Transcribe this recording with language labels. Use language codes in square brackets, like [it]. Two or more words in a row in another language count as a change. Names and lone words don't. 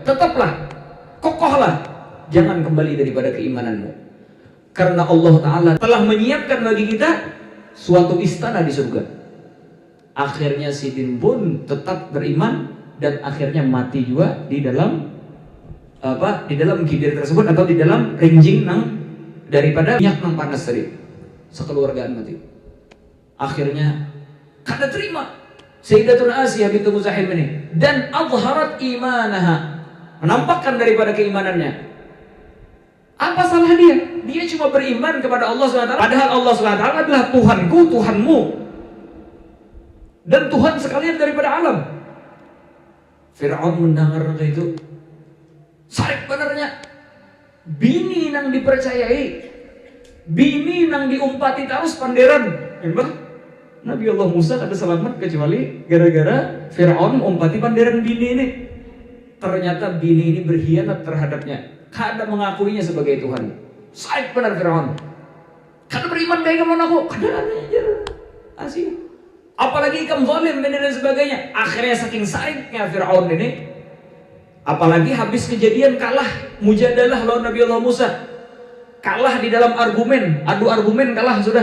[id] Tetaplah, kokohlah, jangan kembali daripada keimananmu. Karena Allah Ta'ala telah menyiapkan bagi kita suatu istana di surga. Akhirnya Sidin pun tetap beriman dan akhirnya mati juga di dalam di dalam gidir tersebut atau di dalam rinjing nang daripada minyak nang panas tadi. Sekeluargaan mati. Akhirnya kada terima Sayyidatuna Asiyah bintu Muzahim ini dan [ar] أظهرت إيمانها, [id] menampakkan daripada keimanannya. Apa salah dia? Dia cuma beriman kepada Allah SWT, padahal Allah SWT adalah Tuhanku, Tuhanmu, dan Tuhan sekalian daripada alam. [bjn] Fir'aun mendengar itu, sarik benernya bini yang dipercayai Bini nang diumpati terus panderan. Memang Nabi Allah Musa ada selamat kecuali gara-gara Fir'aun umpati panderan bini ini. [id] Ternyata bini ini berkhianat terhadapnya. Kada mengakuinya sebagai Tuhan. Said benar Fir'aun. Kada beriman kayak kamu aku. [bjn] Kada aja asih. [id] Apalagi kamu zalim dan sebagainya. Akhirnya saking saidnya Fir'aun ini, apalagi habis kejadian kalah mujadalah lawan Nabi Allah Musa, kalah di dalam argumen, adu argumen kalah sudah.